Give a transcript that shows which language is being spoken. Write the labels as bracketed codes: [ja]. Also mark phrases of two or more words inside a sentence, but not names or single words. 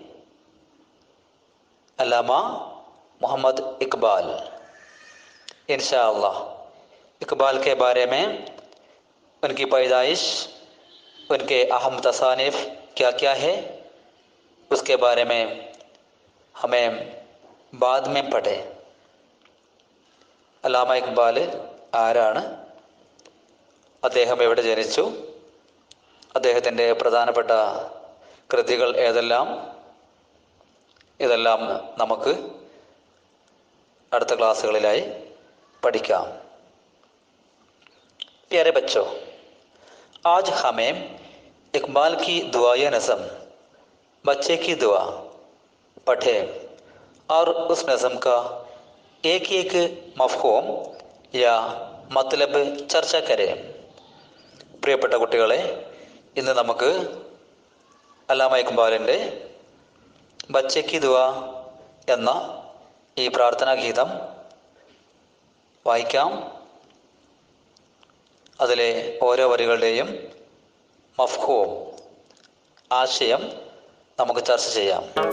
[ur] अल्लामा मोहम्मद इकबाल। ان شاء اللہ اقبال کے بارے میں، ان کی پیدائش، ان کے اہم تصانیف کیا کیا ہے، اس کے بارے میں ہمیں بعد میں പഠേ। [ml] അല്ലാമ ഇക്ബാൽ ആരാണ്? അദ്ദേഹം എവിടെ ജനിച്ചു? അദ്ദേഹത്തിൻ്റെ പ്രധാനപ്പെട്ട കൃതികൾ ഏതെല്ലാം? ഇതെല്ലാം നമുക്ക് അടുത്ത ക്ലാസ്സുകളിലായി പഠിക്കാം। [ur] پیارے بچوں، آج ہمیں اقبال کی دعا یا نظم بچے کی دعا پڑھے اور اس نظم کا ایک ایک مفہوم یا مطلب ചർച്ച करें। [ml] പ്രിയപ്പെട്ട കുട്ടികളെ, ഇന്ന് നമുക്ക് അല്ലാമ ഇക്ബാലിൻ്റെ [ur] بچے کی دعا [ml] എന്ന ഈ പ്രാർത്ഥനാ ഗീതം വായിക്കാം. അതിലെ ഓരോ വരികളുടെയും മഫ്ഹൂം, ആശയം നമുക്ക് ചർച്ച ചെയ്യാം.